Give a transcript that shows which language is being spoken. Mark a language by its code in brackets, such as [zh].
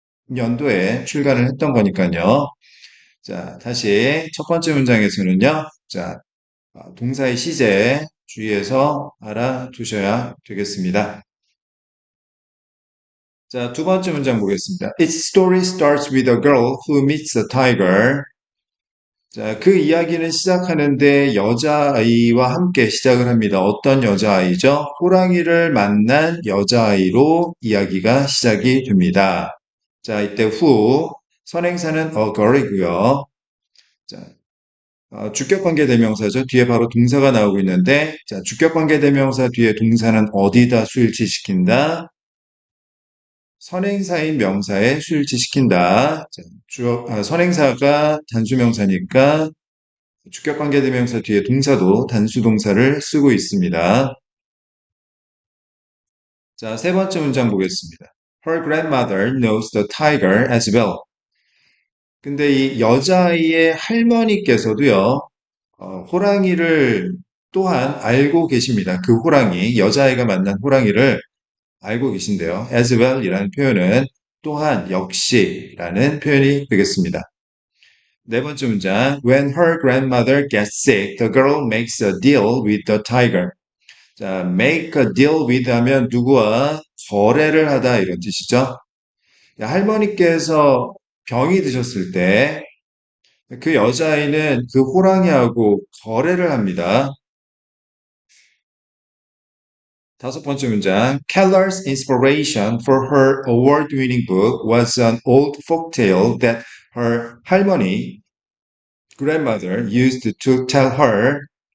[ko] 2020년도에 출간을 했던 거니까요. 자, 다시 첫 번째 문장에서는요. 자, 동사의 시제 주의해서 알아두셔야 되겠습니다. 자, 두 번째 문장 보겠습니다. [en] Its story starts with a girl who meets a tiger. [ko] 자, 그 이야기는 시작하는데 여자아이와 함께 시작을 합니다. 어떤 여자아이죠? 호랑이를 만난 여자아이로 이야기가 시작이 됩니다. 자, 이때 후 선행사는 [en] a girl [ko] 이고요. 자, 주격관계대명사죠. 뒤에 바로 동사가 나오고 있는데, 자, 주격관계대명사 뒤에 동사는 어디다 수일치시킨다? 선행사인 명사에 수일치시킨다. 자, 선행사가 단수명사니까 주격관계대명사 뒤에 동사도 단수동사를 쓰고 있습니다. 자, 세 번째 문장 보겠습니다. [en] Her grandmother knows the tiger as well. [ko] 근데 이 여자아이의 할머니께서도요, 호랑이를 또한 알고 계십니다. 그 호랑이, 여자아이가 만난 호랑이를 알고 계신데요. [en] as well [ko] 이라는 표현은 또한, 역시라는 표현이 되겠습니다. 네 번째 문장. [en] When her grandmother gets sick, the girl makes a deal with the tiger. [ko] 자, [en] make a deal with [ko] 하면 누구와 거래를 하다 이런 뜻이죠. 할머니께서 병이 드셨을 때 그 여자아이는 그 호랑이하고 거래를 합니다. 다섯 번째 문장. [en] Keller's inspiration for her award-winning book was an old folktale that her [ko] 할머니, [en] grandmother, used to tell her.